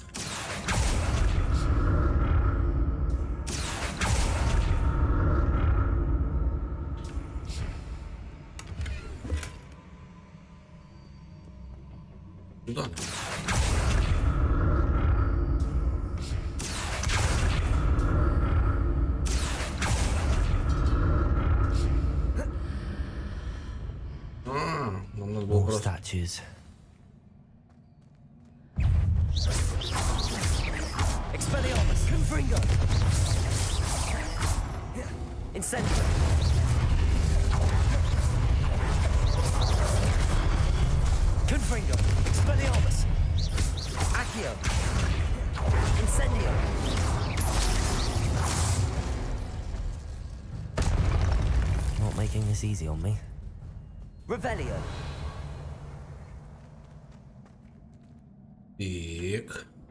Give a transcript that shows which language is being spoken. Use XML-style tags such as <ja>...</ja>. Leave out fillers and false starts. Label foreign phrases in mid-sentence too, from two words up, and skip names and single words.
<ru>Туда. Нам надо было</ru> <en>More</en> <ru>просто...</ru> <la>statues. Expelliarmus. Confringo. Incendio. Confringo. Expelliarmus. Accio. Incendio.</la> <en>Not making this easy on me.</en> <la>Revelio.</la> <ru>Так.</ru>